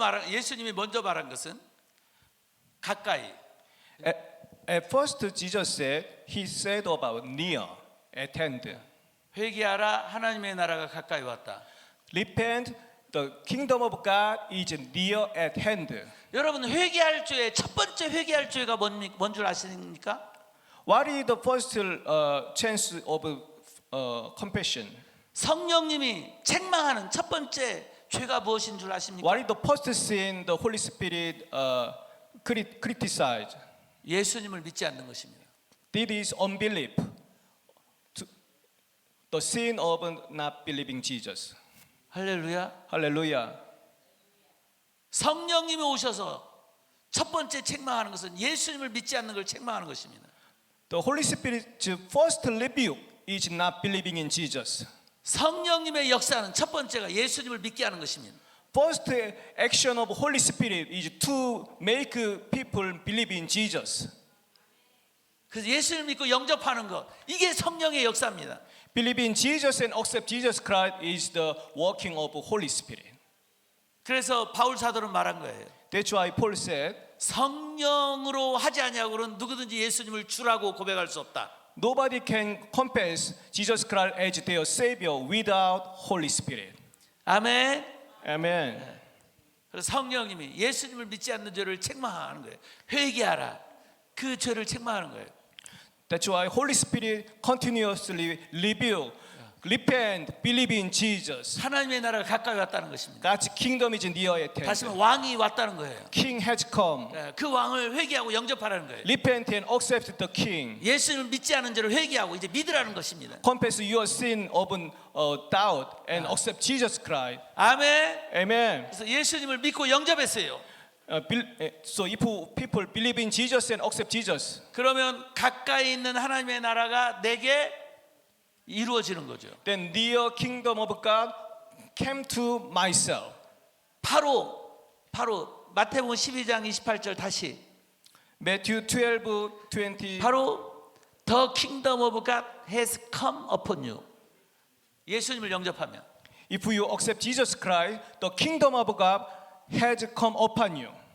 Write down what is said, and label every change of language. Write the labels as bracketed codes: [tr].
[ko] 예수님이 먼저 말한 것은 가까이. [en] At first, Jesus said, He said about near, at hand. [ko] 회개하라, 하나님의 나라가 가까이 왔다. [en] Repent, the kingdom of God is near at hand. [ko] 여러분 회개할 죄, 첫 번째 회개할 죄가 뭔 줄 아십니까? [en] What is the first chance of confession? [ko] 성령님이 책망하는 첫 번째 죄가 무엇인 줄 아십니까? [en] What is the first sin the Holy Spirit criticize? [ko] 예수님을 믿지 않는 것입니다. [en] This is unbelief. The sin of not believing Jesus. [ko] 할렐루야. [en] Hallelujah. [ko] 성령님이 오셔서 첫 번째 책망하는 것은 예수님을 믿지 않는 걸 책망하는 것입니다. [en] The Holy Spirit's first rebuke is not believing in Jesus. [ko] 성령님의 역사는 첫 번째가 예수님을 믿게 하는 것입니다. [en] First action of Holy Spirit is to make people believe in Jesus. [ko] 그래서 예수님을 믿고 영접하는 것, 이게 성령의 역사입니다. [en] Believe in Jesus and accept Jesus Christ is the working of Holy Spirit. [ko] 그래서 바울 사도는 말한 거예요. [en] That's why Paul said, [ko] 성령으로 하지 아니하고는 누구든지 예수님을 주라고 고백할 수 없다. [en] nobody can confess Jesus Christ as their Savior without Holy Spirit. [ko] 아멘. [en] Amen. [ko] 그래서 성령님이 예수님을 믿지 않는 죄를 책망하는 거예요. 회개하라. 그 죄를 책망하는 거예요. [en] That's why Holy Spirit continuously reveal, repent, believe in Jesus. [ko] 하나님의 나라가 가까이 왔다는 것입니다. [en] God's kingdom is near at [ko] 다시 [en] hand. [ko] 말하면 왕이 왔다는 거예요. [en] King has come. [ko] 그 왕을 회개하고 영접하라는 거예요. [en] Repent and accept the King. [ko] 예수님을 믿지 않은 죄를 회개하고 이제 믿으라는 것입니다. [en] Confess your sin of doubt and accept Jesus Christ. [ko] 아멘. [en] Amen. [ko] 그래서 예수님을 믿고 영접했어요. [en] So if people believe in Jesus and accept Jesus, [ko] 그러면 가까이 있는 하나님의 나라가 내게 이루어지는 거죠. [en] then near kingdom of God came to myself. [ko] 바로 마태복음 12장 28절 다시 [en] Matthew 12:20. [ko] 바로 [en] The kingdom of God has come upon you. [ko] 예수님을 영접하면 [en] If you accept Jesus Christ, the kingdom of God has come upon you.